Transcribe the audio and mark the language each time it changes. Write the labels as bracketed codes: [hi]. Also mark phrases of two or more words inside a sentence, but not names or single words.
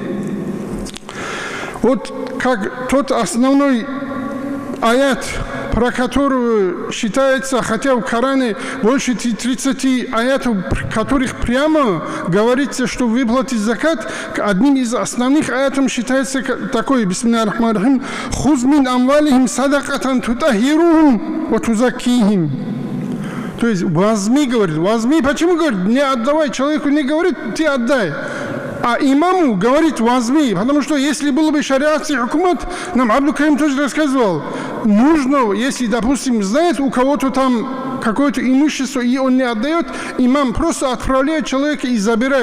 [ru] Вот как тот основной аят, про которую считается, хотя в Коране больше 30 аятов, которых прямо говорится, что выплатить закат, одним из основных аятов считается такой: [ar] بسم الله الرحمن الرحيم, «خذ من أموالهم صدقة تطهرهم وتزكيهم». [ru] То есть возьми, говорит, возьми. Почему говорит? Не отдавай. Человеку не говорит: ты отдай. А имаму говорит: возьми. Потому что если был бы шариатский хукумат, нам Абдул Карим тоже рассказывал, нужно, если, допустим, знает у кого-то там какое-то имущество, и он не отдает, имам просто отправляет человека и забирает.